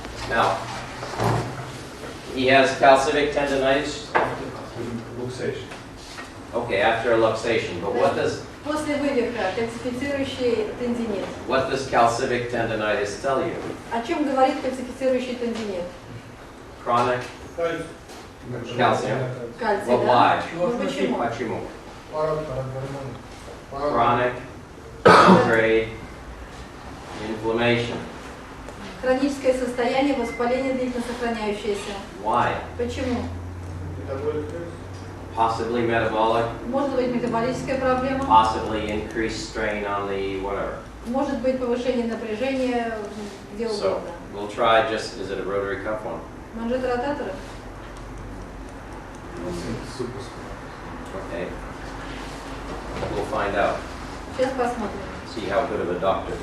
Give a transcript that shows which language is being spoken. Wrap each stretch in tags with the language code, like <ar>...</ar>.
<en>Now, he has calcific tendinitis. Luxation. Okay, after a luxation. But</en> <ru>После вывиха кальцифицирующий тендинит.</ru> <en>what does calcific tendinitis tell you?</en> <ru>О чем говорит кальцифицирующий тендинит?</ru> <en>Chronic calcium.</en> <ru>Кальций,</ru> <en>Well,</en> <ru>да?</ru> <en>why?</en> <ru>Ну почему? Почему? Парагормон.</ru> <en>Chronic, low-grade inflammation.</en> <ru>Хроническое состояние, воспаление длительно сохраняющееся.</ru> <en>Why?</en> <ru>Почему?</ru> <en>Possibly metabolic,</en> <ru>Может быть метаболическая проблема,</ru> <en>possibly increased strain on the whatever.</en> <ru>может быть повышение напряжения, где</ru> <en>So</en> <ru>угодно.</ru> <en>we'll try just, is it a rotary cuff one?</en> <ru>Манжеты ротатора?</ru> <en>Okay. We'll find out.</en> <ru>Сейчас посмотрим.</ru> <en>See how good of a doctor he is.</en>